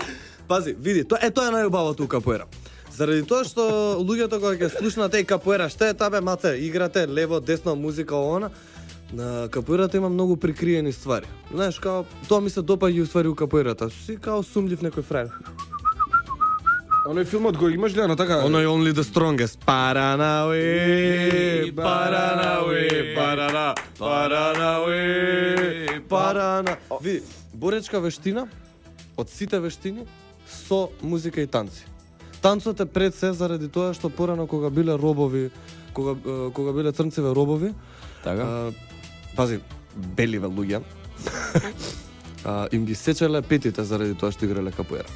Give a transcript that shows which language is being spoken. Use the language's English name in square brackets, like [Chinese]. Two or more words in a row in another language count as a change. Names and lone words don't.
[Macedonian] Пази, види, тоа е најубавото у капоеира. Заради тоа што луѓето кога ќе слушнат капоеира, што е табе, мате, играте лево, десно, музика, она, на капоеирата има многу прикриени ствари. Знаеш, као, тоа ми се допаѓа уствари у капоеирата. Си као сумљив некој фраер. Оној филмот го имаш гледано така? Оној Only the Strongest. [Portuguese] Paranauê, paranauê, paraná, paranauê, paraná. [Macedonian] Види, боречка вештина од сите вештини со музика и танци. Танцот е пред се заради тоа што порано кога биле робови, кога биле црнцеве робови, Така. пази, беливе луѓе, им ги сечеле петите заради тоа што играле капоеира.